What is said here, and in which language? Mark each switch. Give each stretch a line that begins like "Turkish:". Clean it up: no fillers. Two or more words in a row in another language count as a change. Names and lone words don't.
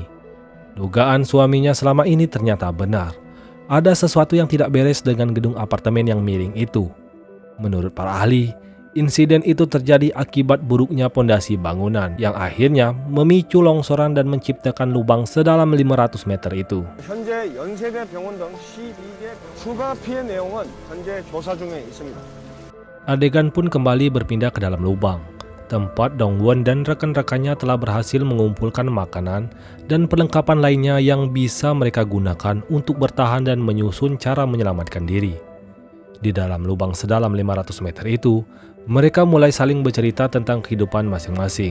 Indonesian: Dugaan suaminya selama ini ternyata benar. Ada sesuatu yang tidak beres dengan gedung apartemen yang miring itu. Menurut para ahli, insiden itu terjadi akibat buruknya pondasi bangunan yang akhirnya memicu longsoran dan menciptakan lubang sedalam 500 meter itu.
Korean: 현재 연세대 병원 등 12개 추가 피해 내용은 현재 조사 중에 있습니다.
Indonesian: Adegan pun kembali berpindah ke dalam lubang, tempat Dongwon dan rekan-rekannya telah berhasil mengumpulkan makanan dan perlengkapan lainnya yang bisa mereka gunakan untuk bertahan dan menyusun cara menyelamatkan diri. Di dalam lubang sedalam 500 meter itu, mereka mulai saling bercerita tentang kehidupan masing-masing.